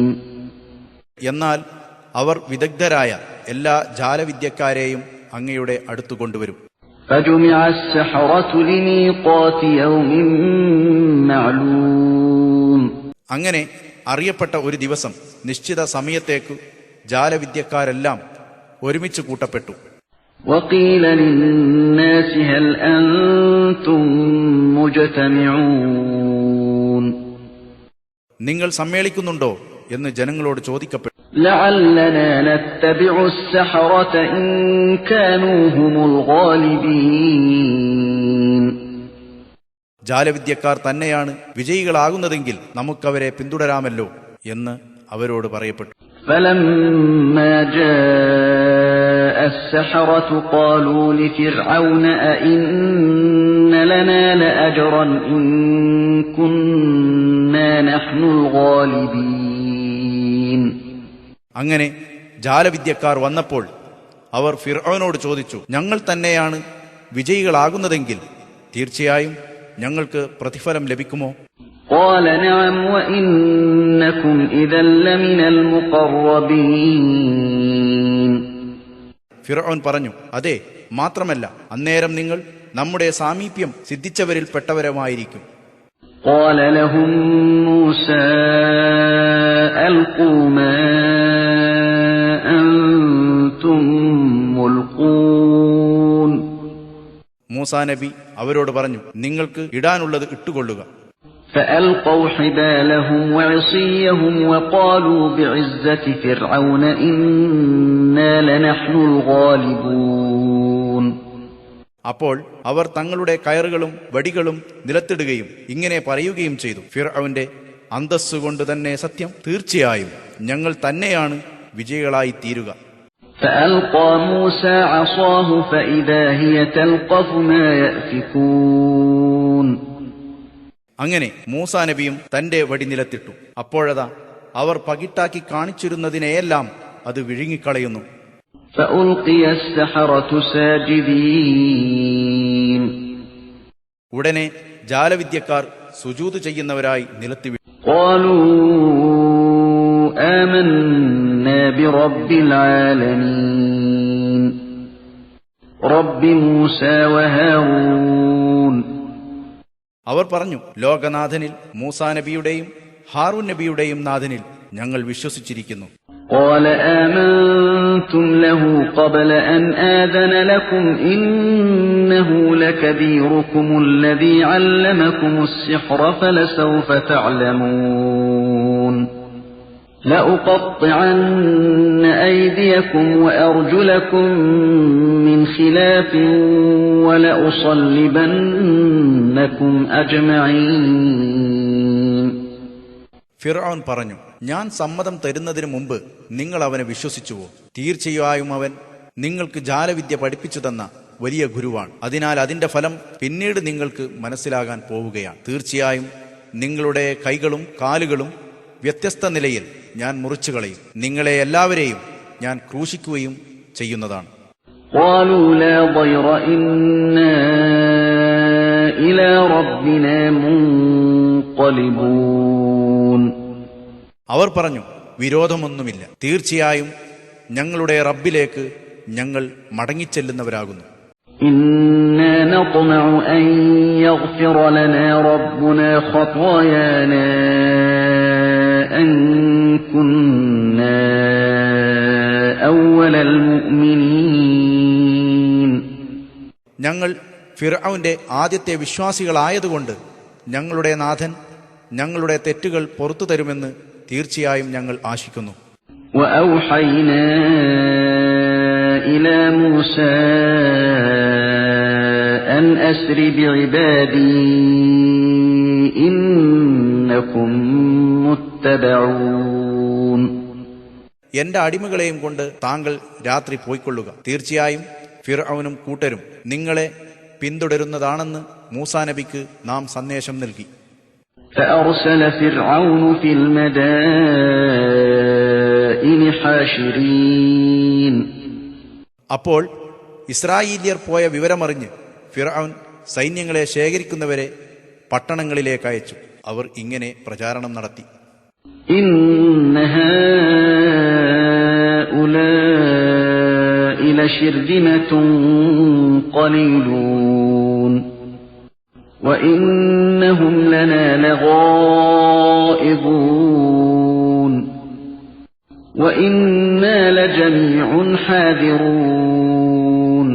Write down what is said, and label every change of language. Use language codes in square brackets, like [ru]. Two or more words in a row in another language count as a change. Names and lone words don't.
[ml] എന്നാൽ അവർ വിദഗ്ധരായ എല്ലാ ജാലവിദ്യക്കാരെയും അങ്ങയുടെ അടുത്തു കൊണ്ടുവരും. [ar] فجمع السحرة لميقات يوم معلوم. [ml] അങ്ങനെ അറിയപ്പെട്ട ഒരു ദിവസം നിശ്ചിത സമയത്തേക്ക് ജാലവിദ്യക്കാരെല്ലാം ഒരുമിച്ച് കൂട്ടപ്പെട്ടു. [ar] وقيل للناس هل أنتم مجتمعون. [ml] നിങ്ങൾ സമ്മേളിക്കുന്നുണ്ടോ എന്ന് ജനങ്ങളോട് ചോദിക്കപ്പെട്ടു. [ar] لعلنا نتبع السحرة إن كانوا هم الغالبين. [ml] ജാലവിദ്യക്കാർ തന്നെയാണ് വിജയികളാകുന്നതെങ്കിൽ നമുക്കവരെ പിന്തുടരാമല്ലോ എന്ന് അവരോട് പറയപ്പെട്ടു. [ar] فلما جاء السحرة قالوا لفرعون أئن لنا لأجرا إن كنا نحن الغالبين. [ml] അങ്ങനെ ജാലവിദ്യക്കാർ വന്നപ്പോൾ അവർ ഫിർഔനോട് ചോദിച്ചു, ഞങ്ങൾ തന്നെയാണ് വിജയികളാകുന്നതെങ്കിൽ തീർച്ചയായും ഞങ്ങൾക്ക് പ്രതിഫലം ലഭിക്കുമോ? [ar] قال نعم وإنكم إذا لمن المقربين. [ml] ഫിർഔൻ പറഞ്ഞു, അതെ, മാത്രമല്ല അന്നേരം നിങ്ങൾ നമ്മുടെ സാമീപ്യം സിദ്ധിച്ചവരിൽ പെട്ടവരുമായിരിക്കും. [ar] قال لهم موسى ألقوا ما أنتم ملقون. [ml] മൂസാ നബി അവരോട് പറഞ്ഞു, നിങ്ങൾക്ക് ഇടാനുള്ളത് ഇട്ടുകൊള്ളുക. [ar] فألقوا حبالهم وعصيهم وقالوا بعزة فرعون إنا لنحن الغالبون. [ml] അപ്പോൾ അവർ തങ്ങളുടെ കയറുകളും വടികളും നിലത്തിടുകയും ഇങ്ങനെ പറയുകയും ചെയ്തു, ഫിർഔന്റെ അന്തസ്സുകൊണ്ട് തന്നെ സത്യം, തീർച്ചയായും ഞങ്ങൾ തന്നെയാണ് വിജയികളായി തീരുക. [ar] فألقى موسى عصاه فإذا هي تلقف ما يأفكون. [ml] അങ്ങനെ മൂസാ നബിയും തന്റെ വടി നിലത്തിട്ടു. അപ്പോഴതാ അവർ പകിട്ടാക്കി കാണിച്ചിരുന്നതിനെയെല്ലാം അത് വിഴുങ്ങിക്കളയുന്നു. [ar] فألقي السحرة ساجدين. [ml] ഉടനെ ജാലവിദ്യക്കാർ സുജൂദ് ചെയ്യുന്നവരായി നിലത്തി വീണു. [ar] قالوا آمنا برب العالمين رب موسى وهارون. [ml] അവർ പറഞ്ഞു, ലോകനാഥനിൽ മൂസാ നബിയുടെയും ഹാറൂൻ നബിയുടെയും നാഥനിൽ ഞങ്ങൾ വിശ്വസിച്ചിരിക്കുന്നു. [ar] قال آمنتم له قبل أن آذن لكم إنه لكبيركم الذي علمكم السحر فلسوف تعلمون لأقطعن أيديكم وأرجلكم من خلاف ولأصلبنكم أجمعين. [ml] ഫിർഔൻ പറഞ്ഞു, ഞാൻ സമ്മതം തരുന്നതിന് മുമ്പ് നിങ്ങൾ അവനെ വിശ്വസിച്ചുവോ? തീർച്ചയായും അവൻ നിങ്ങൾക്ക് ജാലവിദ്യ പഠിപ്പിച്ചു തന്ന വലിയ ഗുരുവാണ്. അതിനാൽ അതിന്റെ ഫലം പിന്നീട് നിങ്ങൾക്ക് മനസ്സിലാകാൻ പോവുകയാണ്. തീർച്ചയായും നിങ്ങളുടെ കൈകളും കാലുകളും വ്യത്യസ്ത നിലയിൽ ഞാൻ മുറിച്ചു കളയും. നിങ്ങളെ എല്ലാവരെയും ഞാൻ ക്രൂശിക്കുകയും ചെയ്യുന്നതാണ്. [ar] قالوا لا ضير إنا إلى ربنا منقلبون. [ml] അവർ പറഞ്ഞു, വിരോധമൊന്നുമില്ല, തീർച്ചയായും ഞങ്ങളുടെ റബ്ബിലേക്ക് ഞങ്ങൾ മടങ്ങിച്ചെല്ലുന്നവരാകുന്നു. [ar] إنا نطمع أن يغفر لنا ربنا خطايانا أن كنا أول المؤمنين. [ml] ഞങ്ങൾ ഫിർഔന്റെ ആദ്യത്തെ വിശ്വാസികളായതുകൊണ്ട് ഞങ്ങളുടെ നാഥൻ ഞങ്ങളുടെ തെറ്റുകൾ പുറത്തു തരുമെന്ന് തീർച്ചയായും ഞങ്ങൾ ആശിക്കുന്നു. [ar] وأوحينا إلى موسى أن أسر بعبادي إنكم متبعون. [ml] എന്റെ അടിമകളെയും കൊണ്ട് താങ്കൾ രാത്രി പോയിക്കൊള്ളുക. തീർച്ചയായും ഫിർഔനും കൂട്ടരും നിങ്ങളെ പിന്തുടരുന്നതാണെന്ന് മൂസാ നബിക്ക് നാം സന്ദേശം നൽകി. [ar] فأرسل فرعون في المدائن المدائن حاشرين [ml] അപ്പോൾ ഇസ്രായേല്യർ പോയ വിവരമറിഞ്ഞ് ഫിർഔൻ സൈന്യങ്ങളെ ശേഖരിക്കുന്നവരെ പട്ടണങ്ങളിലേക്ക് അയച്ചു. അവർ ഇങ്ങനെ പ്രചാരണം നടത്തി: [ar] إن هؤلاء لشرذمة قليلون وإنهم لنا لغائظون وإنا لجميع حاذرون.